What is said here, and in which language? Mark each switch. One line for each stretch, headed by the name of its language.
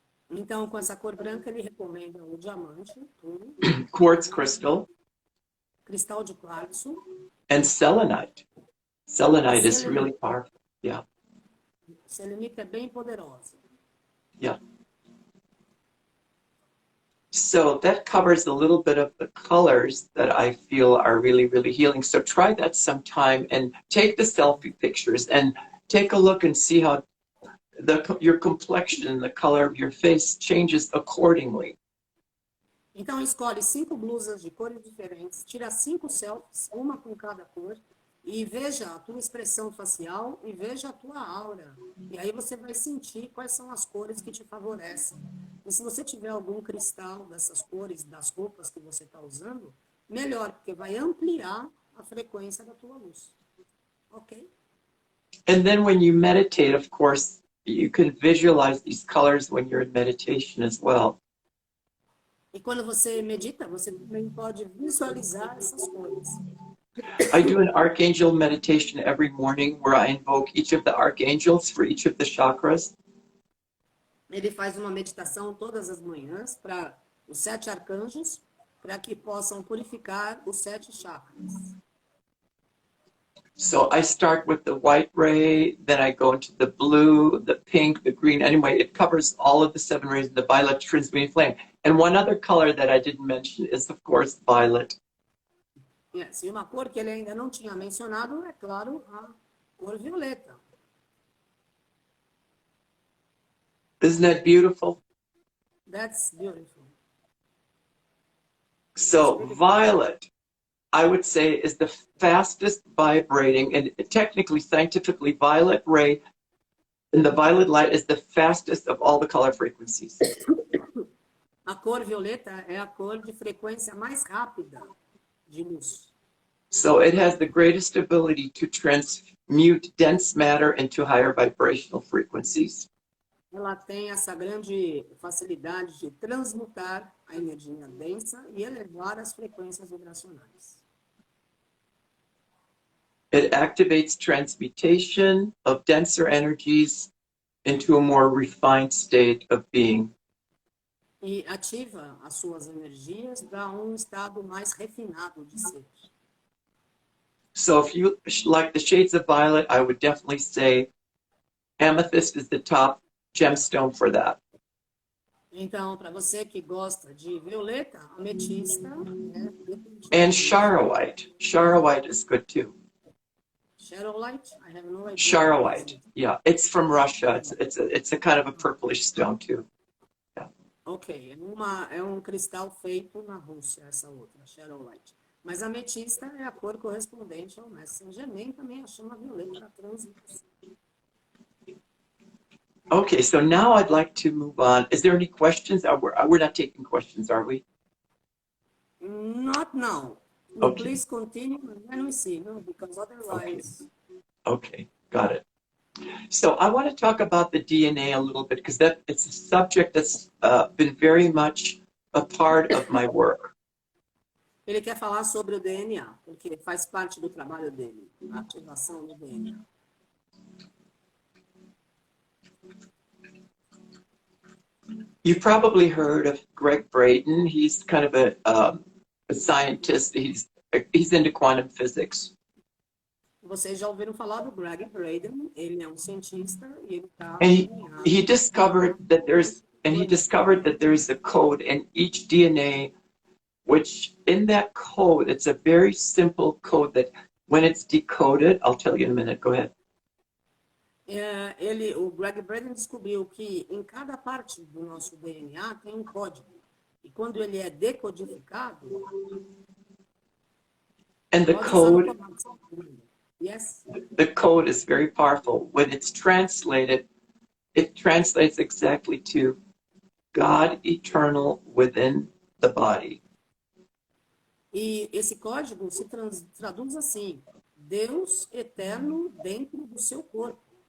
Portuguese: Então, com essa cor branca, ele recomenda o diamante,
English: Quartz crystal,
Portuguese: cristal de quartzo,
English: and selenite. Selenite is really powerful. Yeah.
Portuguese: selenita é bem poderosa.
English: Yeah. So that covers a little bit of the colors that I feel are really, really healing. So try that sometime and take the selfie pictures and take a look and see how your complexion, the color of your face changes accordingly.
Portuguese: Então, escolhe 5 blusas de cores diferentes, tira 5 selfies, uma com cada cor, e veja a tua expressão facial e veja a tua aura. E aí você vai sentir quais são as cores que te favorecem. E se você tiver algum cristal dessas cores, das roupas que você está usando, melhor, porque vai ampliar a frequência da tua luz. Ok?
English: And then when you meditate, of course, you can visualize these colors when you're in meditation as well.
Portuguese: E quando você medita, você também pode visualizar essas cores.
English: I do an Archangel Meditation every morning where I invoke each of the archangels for each of the chakras.
Portuguese: Ele faz uma meditação todas as manhãs para os 7 arcanjos, para que possam purificar os 7 chakras.
English: So I start with the white ray, then I go into the blue, the pink, the green. Anyway, it covers all of the 7 rays of the violet transmuting flame. And one other color that I didn't mention is, of course, violet. Yes.
Portuguese: E uma cor que ele ainda não tinha mencionado é, claro, a cor violeta.
English: Isn't that beautiful? That's beautiful. So violet, I would say, is the fastest vibrating, and technically, scientifically, violet ray and the violet light is the fastest of all the color frequencies.
Portuguese: A cor violeta é a cor de frequência mais rápida de luz.
English: So it has the greatest ability to transmute dense matter into higher vibrational frequencies.
Portuguese: Ela tem essa grande facilidade de transmutar a energia densa e elevar as frequências vibracionais.
English: It activates transmutation of denser energies into a more refined state of being.
Portuguese: E ativa as suas energias para um estado mais refinado de ser.
English: So if you like the shades of violet, I would definitely say amethyst is the top gemstone for that.
Portuguese: Então, para você que gosta de violeta, ametista,
English: And charoite. Charoite is good too. Shadow light? I have no idea. Charoite. Yeah, it's from Russia. It's a kind of a purplish stone too.
Portuguese: Ok, é um cristal feito na Rússia, essa outra, Shadow light. Mas a ametista é a cor correspondente ao mestre Saint-Germain, também a chama violeta da translúcida.
English: Okay, so now I'd like to move on. Is there any questions? We're not taking questions, are we? Not now. Okay. Please continue and then we see, no? Because otherwise... Okay, got it. So I want to talk about the DNA a little bit because it's a subject that's been very much a part of my work.
Portuguese: Ele quer falar sobre o DNA, porque faz parte do trabalho dele, a ativação do DNA.
English: You've probably heard of Greg Braden. He's kind of a scientist. He's into quantum physics.
Portuguese: Vocês já ouviram falar do Greg Braden? Ele é um cientista e ele está...
English: He discovered that there's a code in each DNA, which in that code, it's a very simple code that when it's decoded, I'll tell you in a minute. Go ahead.
Portuguese: O Greg Braden descobriu que em cada parte do nosso DNA tem um código. E quando ele é decodificado...
English: And the code... Yes. The code is very powerful. When it's translated, it translates exactly to God eternal within the body.
Portuguese: E esse código se traduz assim: Deus eterno dentro do seu corpo.